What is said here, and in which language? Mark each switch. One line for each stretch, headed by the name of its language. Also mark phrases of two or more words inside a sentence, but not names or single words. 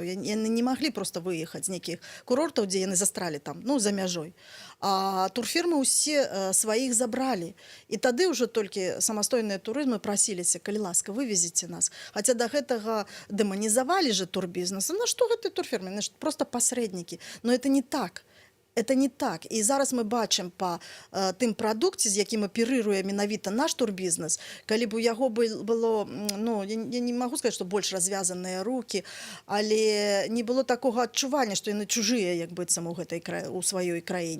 Belarusian: Яны не маглі проста выехаць з нейкіх курортаў, дзе яны застралі там, ну, за мяжой. А турфірмы ўсе сваіх забралі. І тады ўжо толькі самастойныя турызмы прасіліся, калі ласка, вывезіце нас. Хаця да гэтага дэманізавалі же турбізнес. Ну, што гэты турфірмы? Просто пасрэднікі.
Russian: Но это не так. Это не так.
Belarusian: І зараз мы бачым па тым прадукце, з якім аперыруе менавіта наш турбізнес, калі б у яго было, ну, я не магу сказаць, што больш развязаныя рукі, але не было такога адчування, што яны чужыя, як быццам у сваёй краіне.